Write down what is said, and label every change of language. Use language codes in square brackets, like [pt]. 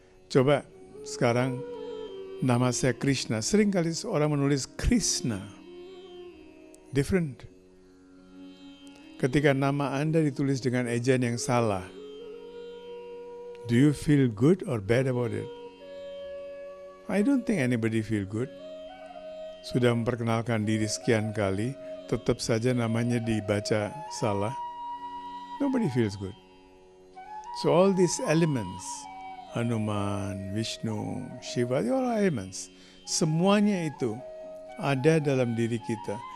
[id] Coba sekarang nama saya Krishna. Sering kali orang menulis Krishna. [en] Different. [id] Ketika nama Anda ditulis dengan ejaan yang salah, [en] do you feel good or bad about it? I don't think anybody feel good. [id] Sudah memperkenalkan diri sekian kali, tetap saja namanya dibaca salah. [en] Nobody feels good. So all these elements, Hanuman, Vishnu, Shiva, they all are elements. [id] Semuanya itu ada dalam diri kita.